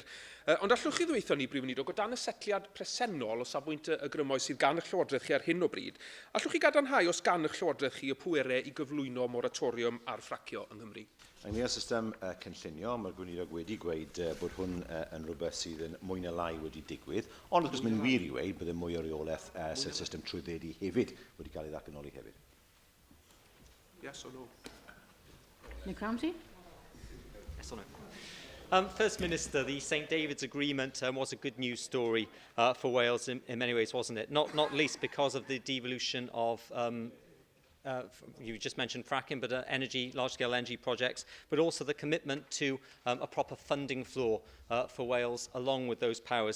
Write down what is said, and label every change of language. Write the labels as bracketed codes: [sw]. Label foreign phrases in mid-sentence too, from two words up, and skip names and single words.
[cy] Ond allwch chi ddweithio ni, Prif Weinidog, o dan y setliad presennol o safbwynt y grymoedd sydd gan eich llywodraeth chi ar hyn o bryd, allwch chi gadarnhau os gan eich llywodraeth chi y pwerau i gyflwyno moratoriwm ar ffracio yng Nghymru? Ynglŷn â'r system cynllunio, mae'r Gweinidog wedi gweud bod hwn yn rhywbeth sydd yn mwy na lai wedi digwydd, ond wrth gwrs mae'n wir i weid bydd mwy o reolaeth sydd system trwyddedu hefyd wedi cael ei ddatganoli hefyd. [en] Yes or no? Nick Ramsey. Yes or no? First Minister, the St David's Agreement was a good news story for Wales in many ways, wasn't it? Not least because of the devolution of, you just mentioned fracking, but large-scale energy projects, but also the commitment to a proper funding floor for Wales along with those powers.